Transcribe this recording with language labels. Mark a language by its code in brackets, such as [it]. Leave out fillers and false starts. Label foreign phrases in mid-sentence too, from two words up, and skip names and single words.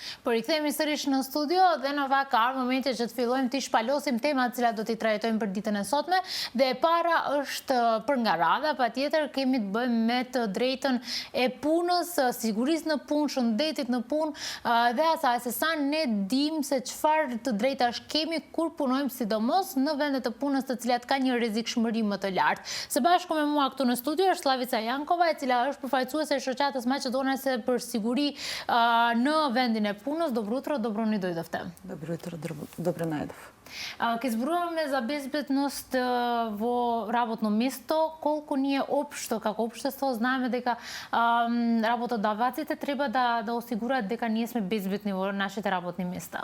[sq] Порикthehemi sërish në studio dhe në vaka arë momente që të fillojmë të shpalosim temat cilat do t'i trajtojmë për ditën e sotme dhe e para është për nga radha, patjetër kemi të bëjmë me të drejtën e punës, sigurisë në punë, shëndetit në punë dhe asaj se sa ne dim se çfarë të drejtash kemi kur punojmë sidomos në vendet të punës të cilat ka një rrezikshmëri më të lartë. Së bashku me mua këtu në studio është Slavica Jankova, e cila është përfaqësuese e shoqatës maqedonase për siguri në vendin e punës. [mk] Добро утро, добро ни дојдовте. Добро утро, добро најдов. Ке зборуваме за безбедност во работно место, колку ние општо, како општество, знаеме дека работодаваците треба да осигураат дека ние сме безбедни во нашите работни места.